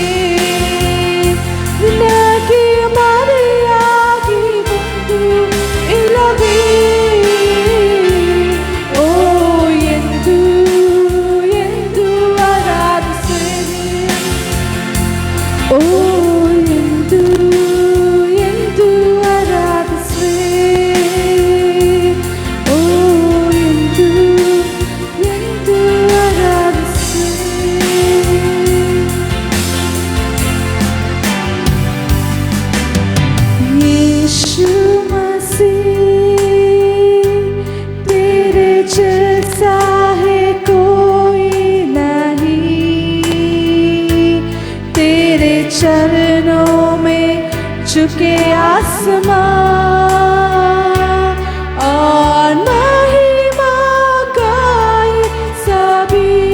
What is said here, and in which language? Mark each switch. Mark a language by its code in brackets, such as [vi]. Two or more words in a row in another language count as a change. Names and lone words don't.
[kn] ನಿನಗೆ ಮರೆಯಾಗಿ ಬಂದು ಇಲ್ಲವೇ ಓ ಎಂದು ಎಂದು ಆರಾಧಿಸುವೆ. ಓ ಎಂದು ಎಂದು ಆರಾಧಿಸುವೆ. ಓ ಎಂದು ಎಂದು ಆರಾಧಿಸುವೆ. [hi] यीशु मसीह तेरे जैसा है कोई नहीं, तेरे चरणों में झुके आसमां और महिमा गाए सभी।